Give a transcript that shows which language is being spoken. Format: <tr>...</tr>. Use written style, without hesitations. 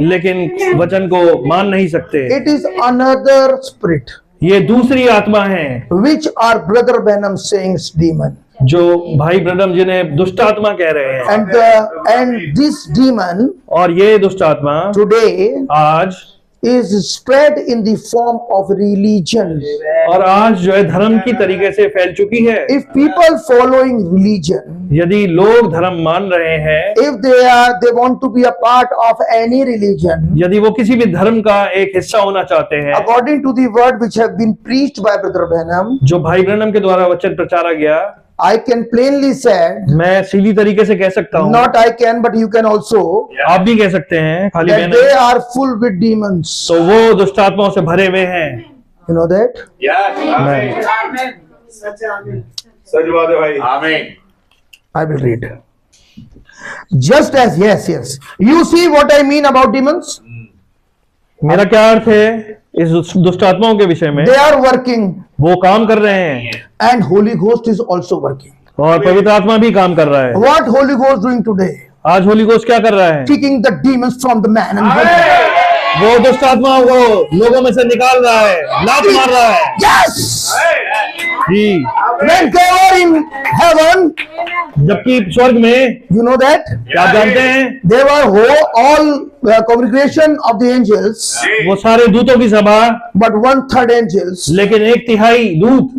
<hi>लेकिन वचन को मान नहीं सकते।</hi> <en>It is another spirit</en> <hi>ये दूसरी आत्मा है</hi> <en>which our brother Branham saying demon,</en> <hi>जो भाई ब्रदम जिन्हें दुष्ट आत्मा कह रहे हैं,</hi> <en>and this demon</en> <hi>और ये दुष्ट आत्मा</hi> <en>today</en> <hi>आज</hi> <en>is spread in the form of religion.</en> <hi>और आज जो है धर्म की तरीके से फैल चुकी है।</hi> <en>If people following religion,</en> <hi>यदि लोग धर्म मान रहे हैं,</hi> <en>if they want to be a part of any religion,</en> <hi>यदि वो किसी भी धर्म का एक हिस्सा होना चाहते हैं,</hi> <en>according to the word which have been preached by Brother Branham,</en> <hi>जो भाई ब्रनम के द्वारा वचन प्रचारा गया,</hi> <en>I can plainly say,</en> <hi>मैं सीधी तरीके से कह सकता हूँ,</hi> <en>not I can, but you can also,</en> <hi>आप भी कह सकते हैं, खाली मैं</hi> <en>that</en> <hi>नहीं,</hi> <en>they are full with demons.</en> <hi>तो वो दुष्ट आत्माओं से भरे हुए हैं।</hi> <en>You know that? Yes,</en> <hi>आमीन। सच है, आमीन। सच बात है भाई। आमीन।</hi> <en>I will read. Just as, yes. You see what I mean about demons?</en> <hi>मेरा क्या अर्थ है इस दुष्ट आत्माओं के विषय में?</hi> <en>They are working,</en> <hi>वो काम कर रहे हैं</hi> <en>and Holy Ghost is also working.</en> <hi>और पवित्र आत्मा भी काम कर रहा है।</hi> <en>What Holy Ghost doing today?</en> <hi>आज होली घोस्ट क्या कर रहा है?</hi> <en>Kicking the demons from the man and woman.</en> <hi>वो दुष्ट आत्माओं को लोगों में से निकाल रहा है, लात मार रहा है।</hi> <en>Yes!</en> <hi>Ji,</hi> <en>When they were in heaven,</en> <hi>जबकि स्वर्ग में</hi> <en>you know that?</en> <hi>क्या आप जानते हैं?</hi> <en>They were all congregation of the angels,</en> <hi>वो सारे दूतों की सभा,</hi> <en>but 1/3 angels.</en> <hi>लेकिन 1/3 दूत।</hi>